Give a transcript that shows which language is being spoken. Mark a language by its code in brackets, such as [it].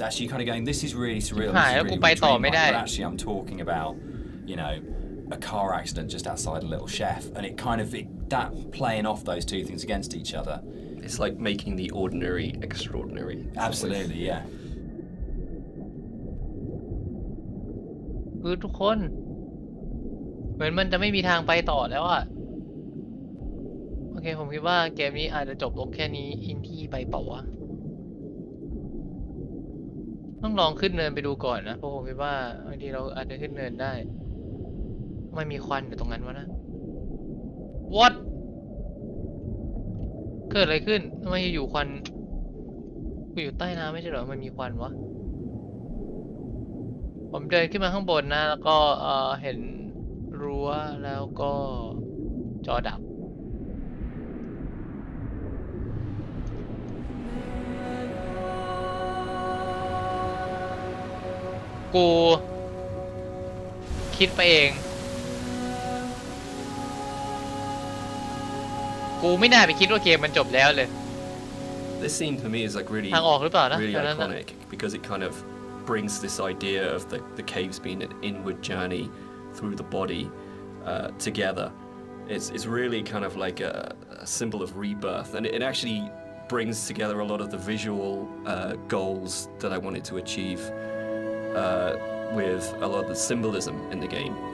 [en] Actually, you're kind of going, this is really surreal. This is really dreamlike, but actually, I'm talking about, you know, a car accident just outside a little chef, and it kind of that playing off those two things against each other. It's like making the ordinary extraordinary. Absolutely, yeah. [th] คือทุกคนเหมือนมันจะไม่มีทางไปต่อแล้วอะโอเคผมคิดว่าเกมนี้อาจจะจบลงแค่นี้อินดี้ไปเปล่าวะ ต้องลองขึ้นเนินไปดูก่อนนะเพราะผมคิดว่าบางทีเราอาจจะขึ้นเนินได้ไม่มีควันอยู่ตรงนั้นวะนะ What เกิดอะไรขึ้นทำไมอยู่ควันกูอยู่ใต้น้ำไม่ใช่เหรอมันมีควันวะ ผมเดินขึ้นมาข้างบนนะแล้วก็เห็นรั้วแล้วก็จอดับกูคิดไปเองกูไม่น่าไปคิดว่าเกมมันจบแล้วเลย [en] This scene to me is like really, [th] ทางออกหรือเปล่านะ [en] really iconic because it kind of brings this idea of the caves being an inward journey through the body together. It's really kind of like a symbol of rebirth, and it actually brings together a lot of the visual goals that I wanted to achieve with a lot of the symbolism in the game.